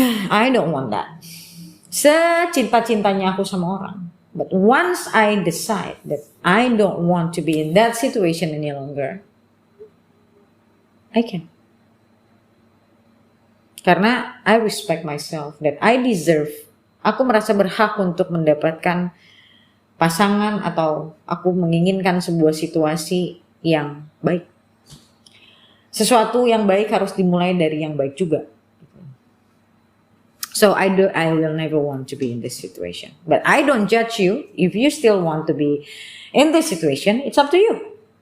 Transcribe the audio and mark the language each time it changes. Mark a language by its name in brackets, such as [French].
[English] I don't want that. [Indonesian] Secinta-cintanya aku sama orang. [English] But once I decide that I don't want to be in that situation any longer, I can. Karena I respect myself, that I deserve. [Indonesian] Aku merasa berhak untuk mendapatkan pasangan atau aku menginginkan sebuah situasi yang baik. Sesuatu yang baik harus dimulai dari yang baik juga. [English] So I will never want to be in this situation. But I don't judge you. If you still want to be in this situation, it's up to you.